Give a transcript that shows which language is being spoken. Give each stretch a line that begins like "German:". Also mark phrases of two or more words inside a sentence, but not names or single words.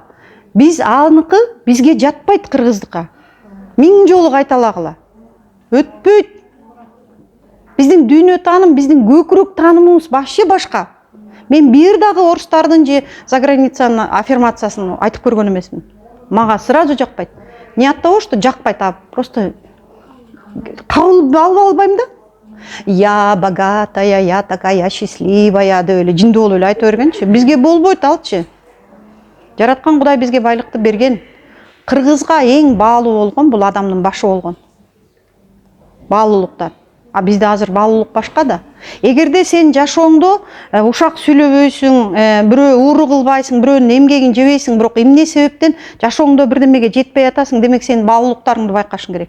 Kyrgyz: Биз аныкы бизге жатпайт, кыргыздыкка. 1000 жолу кайталагыла. Өтпөйт. Биздин дүйнө тааным, биздин көкүрөк таанымыбыз вообще башка. Мен бир дагы орустардын же
Russian: за границанын
Kyrgyz: аффирмациясын айтып көргөн эмесмин. Мага сразу жакпайт.
Russian: Не от того, что жакпайт, а просто
Kyrgyz: кабыл албайм да.
Russian: Я богатая, я такая счастливая
Kyrgyz: деп эле жинди болуп эле айтып бергенчи. Бизге болбойт алчы. Жараткан Кудай бизге байлыкты берген. Кыргызга эң баалуу болгон бул адамдын башы болгон. Баалуулуктан. А бизде азыр баалуулук башка да. Эгерде сен жашооңдо ушак сүйлөбөйсүң, бирөө ууру кылбайсың, бирөөнүн эмгегин жебейсиң, бирок эмне себептен жашооңдо бирдемеге жетпей атасың, демек сен баалуулуктарыңды байкашың керек.